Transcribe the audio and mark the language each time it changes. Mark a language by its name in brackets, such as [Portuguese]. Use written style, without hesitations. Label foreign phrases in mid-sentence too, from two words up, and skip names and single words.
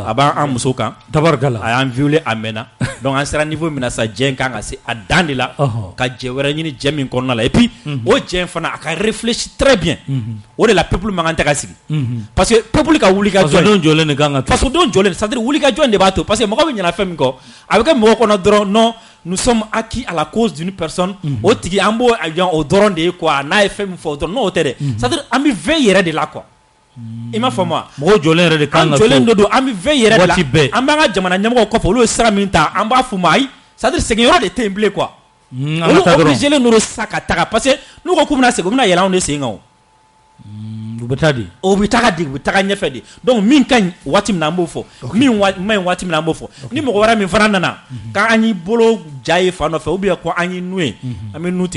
[Bambara] a b'an muso kan tabarikala a y'an violer a mɛnna donc an sera niveau min na sa jɛ kan ka se a dan de la ka jɛ wɛrɛ ɲini jɛ min kɔnɔna la [French] et puis [Bambara] o jɛ fana a ka [French] réfléchir très bien [Bambara] o de la peuple man kan tɛ ka sigi parce que peuple ka wuli ka jɔ don jɔlen de kan ka to parce que don jɔlen [French] c'est à dire [Bambara] wuli ka jɔ de b'a to parce que mɔgɔ bɛ ɲɛna fɛn min kɔ a bɛ kɛ mɔgɔ kɔnɔ dɔrɔn [French] non nous sommes acquis à la cause d'une personne [Bambara] o tigi an b'o o dɔrɔn de ye quoi n'a ye fɛn min fɔ o dɔrɔn n'o tɛ dɛ [French] c'est à dire [Bambara] an bɛ veille yɛrɛ de la quoi i m'a faamu wa mɔgɔ jɔlen yɛrɛ de kan ka to an jɔlen do an bɛ veille yɛrɛ de la waati bɛɛ an b'an ka jamana ɲɛmɔgɔw kɔfɛ olu ye sira min ta an b'a f'u ma ayi [French] c'est à dire [Bambara] seginyɔrɔ de tɛ yen bilen quoi olu obligé len do sa ka taga parce que n'u ko k'u bɛna segin u bɛna yɛlɛ anw de sen kan o u bɛ taa di o bɛ taga di u bɛ taga ɲɛfɛ de donc min ka ɲi waati min na an b'o fɔ min ma ɲi waati min na an b'o fɔ ni mɔgɔ wɛrɛ min fana nana k'an y'i bolo ja ye fan dɔ fɛ ou bien ko an y'i nu ye an bɛ nu tigɛ.